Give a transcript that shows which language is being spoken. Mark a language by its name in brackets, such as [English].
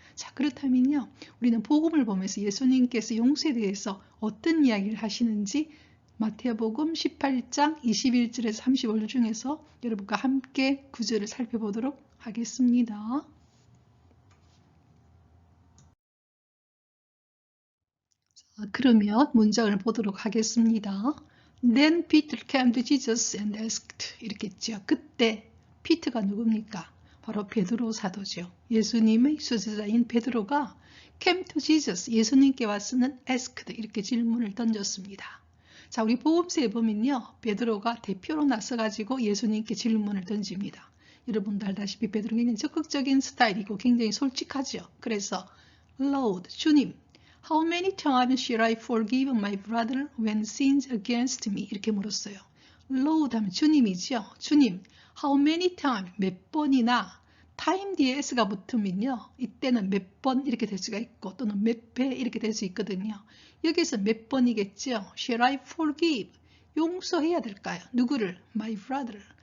[Korean] 자, 그렇다면요, 우리는 복음을 보면서 예수님께서 용서에 대해서 어떤 이야기를 하시는지 마태복음 18장 21절에서 35절 중에서 여러분과 함께 구절을 살펴보도록 하겠습니다. 자, 그러면 문장을 보도록 하겠습니다. [English] Then Peter came to Jesus and asked. [Korean] 이렇게 했죠. 그때 피터가 누굽니까? 바로 베드로 사도죠. 예수님의 수제자인 베드로가 [English] came to Jesus, [Korean] 예수님께 와서는 [English] asked, [Korean] 이렇게 질문을 던졌습니다. 자, 우리 복음서에 보면요, 베드로가 대표로 나서가지고 예수님께 질문을 던집니다. 여러분도 알다시피 베드로는 굉장히 적극적인 스타일이고 굉장히 솔직하죠. 그래서 [English] Lord, [Korean] 주님, [English] How many times shall I forgive my brother when sins against me? [Korean] 이렇게 물었어요. Lord 하면 주님이죠. 주님, [English] how many times, [Korean] 몇 번이나, time 뒤에 s가 붙으면요, 이때는 몇 번 이렇게 될 수가 있고 또는 몇 배 이렇게 될 수 있거든요. 여기서 몇 번이겠죠. [English] Shall I forgive? [Korean] 용서해야 될까요? 누구를? [English] My brother.